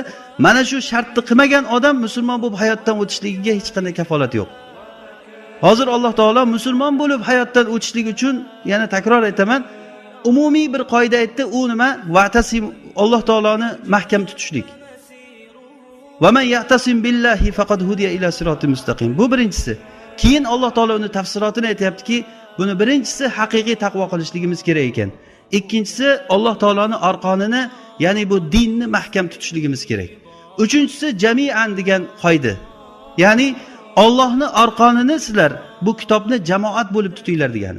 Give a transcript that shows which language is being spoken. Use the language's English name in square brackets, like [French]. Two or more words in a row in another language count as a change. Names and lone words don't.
[Uzbek] Mana shu shartni qilmagan odam musulmon bo'lib hayotdan o'tishligiga hech qanday kafolat yo'q. Hozir Alloh taolo musulmon bo'lib hayotdan o'tishlik uchun, yana takror aytaman, umumiy bir qoida aytdi. U nima? Va'tasim, Alloh taoloni mahkam tutishlik. [Arabic] ومن يعتصم بالله فقد هدي إلى صراط مستقيم. [Uzbek] Bu birinchisi. Keyin Alloh taolo uni tafsilotini aytayaptiki, buni birinchisi haqiqiy taqvo qilishligimiz kerak ekan. Ikkinchisi Alloh taoloning arqonini, ya'ni bu dinni mahkam tutishligimiz kerak. Uchinchisi jami'an degan qoida. Ya'ni Allohning arqonini sizlar bu kitobni jamoat bo'lib tutinglar degani.